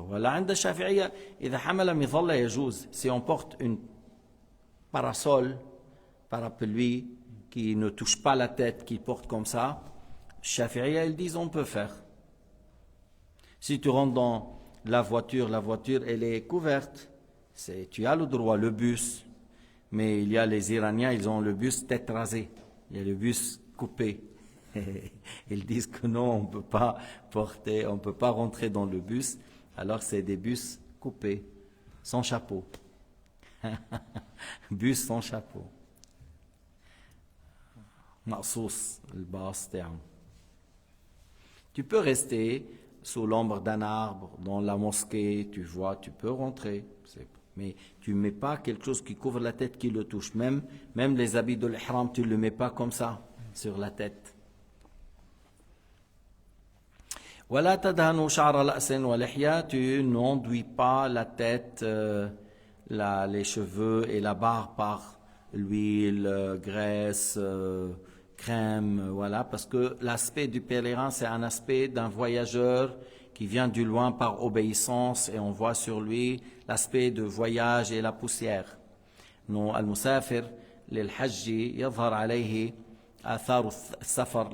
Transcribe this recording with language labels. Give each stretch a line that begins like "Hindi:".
Arabic: ولا عند الشافعية إذا حمل مظلة يجوز.
French: Si on porte une parasol, parapluie qui ne touche pas la tête, qui porte comme ça, Shafi'iyya ils disent on peut faire. Si tu rentres dans la voiture elle est couverte, tu as le droit, le bus. Mais il y a les Iraniens, ils ont le bus tête rasée. Il y a le bus coupé. Ils disent que non, on ne peut pas porter, on ne peut pas rentrer dans le bus. Alors c'est des bus coupés, sans chapeau. Bus sans chapeau.
Arabic: مقصوص الباص تاعو.
French: Tu peux rester sous l'ombre d'un arbre, dans la mosquée, tu vois, tu peux rentrer. Mais tu ne mets pas quelque chose qui couvre la tête qui le touche. Même les habits de l'ihram, tu ne le mets pas comme ça, sur la tête.
Arabic: ولا تدهنوا شعر رأس ولحية.
French: Tu n'enduis pas la tête, les cheveux et la barbe par l'huile, graisse, crème, voilà, parce que l'aspect du pèlerin, c'est un aspect d'un voyageur qui vient du loin par obéissance et on voit sur lui l'aspect de voyage et la poussière.
Arabic: Non, المسافر للحج يظهر عليه آثار السفر.